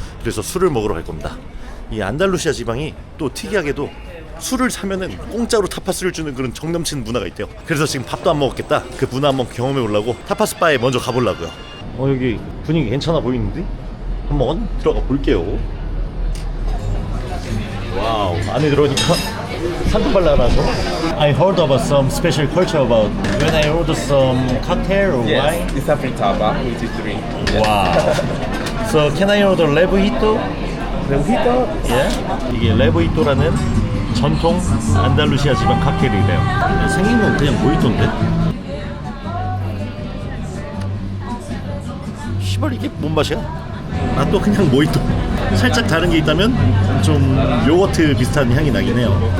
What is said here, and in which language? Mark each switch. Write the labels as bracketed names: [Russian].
[Korean] 그래서 술을 먹으러 갈 겁니다. 이 안달루시아 지방이 또 특이하게도 술을 사면은 공짜로 타파스를 주는 그런 정 넘치는 문화가 있대요. 그래서 지금 밥도 안 먹었겠다. 그 문화 한번 경험해 보려고 타파스 바에 먼저 가보려고요. 여기 분위기 괜찮아 보이는데? 한번 들어가 볼게요. 와우, 안에 들어오니까 산토발라라서. [English] I heard about some special culture about when I order some cocktail or wine. It's a fritaba, which is drink. Wow. So can I order Lebuito? Lebuito? Yeah. [Korean] 이게 레부이토라는 전통 안달루시아 지방 칵테일이래요. 생긴 건 그냥 모히또인데. 시발 이게 뭔 맛이야? 또 그냥 모히또. 살짝 다른 게 있다면 좀 요거트 비슷한 향이 나긴 해요.